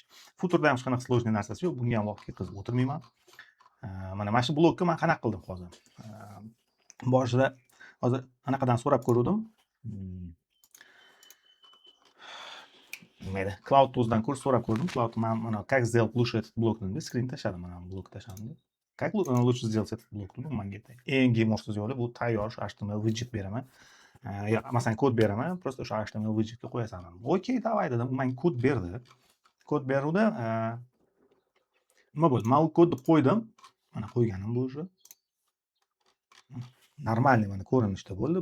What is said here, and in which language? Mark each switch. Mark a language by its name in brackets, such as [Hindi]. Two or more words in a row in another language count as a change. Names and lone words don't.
[Uzbek] Futurda ham hech qanaqa sложный narsasi yo'q. Bunga ham vaqt ketkazib o'tirmayman. Mana shu blokni men qanaqa qildim hozir. Boshida hozir anaqadan so'rab ko'rdim. Nima edi? Cloud Tools'dan so'rab ko'rdim. [Russian] Cloud mana как сделать лучше этот блок dedi. [Uzbek] Screen tashladim, mana bu blok tashladim. [Russian] Как лучше сделать этот блок dedi. [Uzbek] Menga eng gemorsiz yo'li bu tayyor [English] HTML widget [Uzbek] beraman. Ya masalan kod beraman, просто o'sha HTML widgetga qo'yasan. Okey, давай dedim. Men kod berdi. Kod beruvda nima bo'ldi? Men u kodni qo'ydim. Mana qo'yganim bu уже. Normalniy mana ko'rinishda bo'ldi.